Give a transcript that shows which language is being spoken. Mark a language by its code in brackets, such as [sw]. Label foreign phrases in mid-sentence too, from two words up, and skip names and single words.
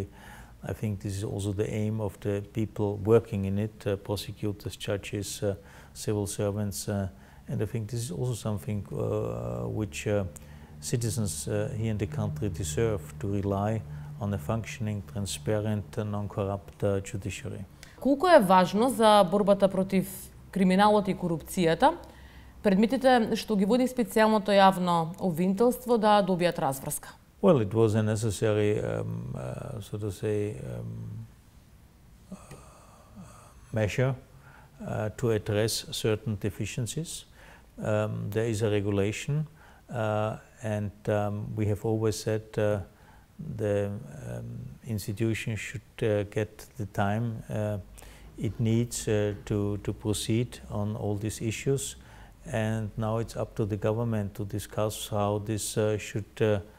[en] I think this is also the aim of the people working in it, prosecutors, judges, civil servants, and I think this is also something which citizens here in the country deserve, to rely on a functioning, transparent, non-corrupt judiciary. [mk] Колку е важно за борбата против криминалот и корупцијата предметите што ги води специјалното јавно обвинителство да добијат разврска? [en] Well, it was a necessary, so to say, measure to address certain deficiencies. There is a regulation, and we have always said the institution should get the time it needs to proceed on all these issues, and now it's up to the government to discuss how this should